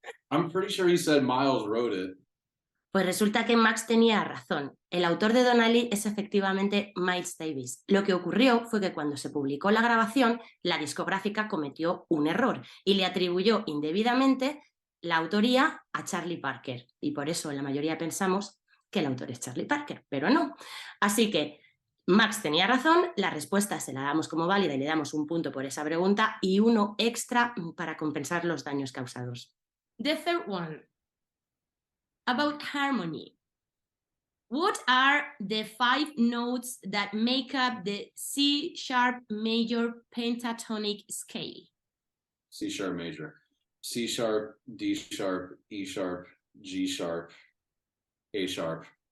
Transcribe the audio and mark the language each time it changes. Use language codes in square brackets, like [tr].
[en] I'm pretty sure he said Miles wrote it. [es] Pues resulta que Max tenía razón. El autor de Donna Lee es efectivamente Miles Davis. Lo que ocurrió fue que cuando se publicó la grabación, la discográfica cometió un error y le atribuyó indebidamente la autoría a Charlie Parker. Y por eso la mayoría pensamos que el autor es Charlie Parker, pero no. Así que Max tenía razón, la respuesta se la damos como válida y le damos un punto por esa pregunta y uno extra para compensar los daños causados. [en] The third one. About harmony. What are the 5 notes that make up the C sharp major pentatonic scale? C sharp major. C sharp, D sharp, E sharp, G sharp, A sharp.